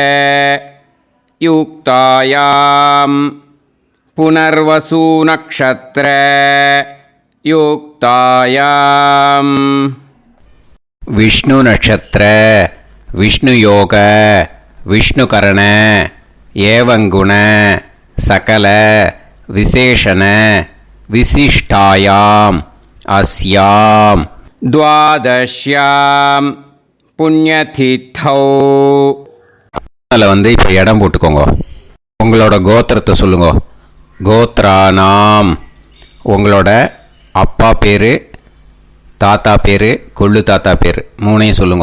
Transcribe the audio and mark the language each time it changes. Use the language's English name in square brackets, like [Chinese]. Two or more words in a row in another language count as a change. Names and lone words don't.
[Sanskrit] युक्तायां पुनर्वसु नक्षत्र युक्तायां विष्णु नक्षत्र विष्णु योग विष्णुकरण एवं गुण सकल विशेषण विशिष्टायां अस्यां द्वादश्यां புண்ணியதித்தௌ. [Tamil] அதில் இப்போ இடம் போட்டுக்கோங்க. உங்களோட கோத்திரத்தை சொல்லுங்க. கோத்ரானாம். உங்களோட அப்பா பேர், தாத்தா பேர், கொள்ளு தாத்தா பேர் 3ஐயும் சொல்லுங்க.